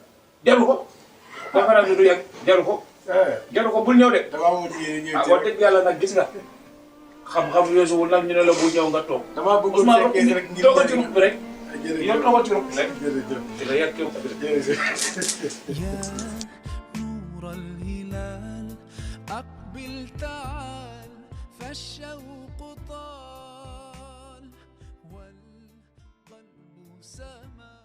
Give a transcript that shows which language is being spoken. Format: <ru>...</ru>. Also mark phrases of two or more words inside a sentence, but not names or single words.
<wo>jaru ko. conférence bi du yàgg jaru ko. jaru ko bul ñëw de. damaa amoon yéene ñëw ah ci wax dëgg yàlla nag gis nga. xam-xam yoosuwul nag ñu ne la bu ñëw nga toog. damaa bëggoon fekkee rek ngir toogal ci ruq bi rek. jërëjëf yow toogal ci ruq bi rek. jërëjëf di la yàgg yow jërëjëf</wo> <ar>يا نور الهلال أقبل تعال فالشوق طال والقلب سما</ar>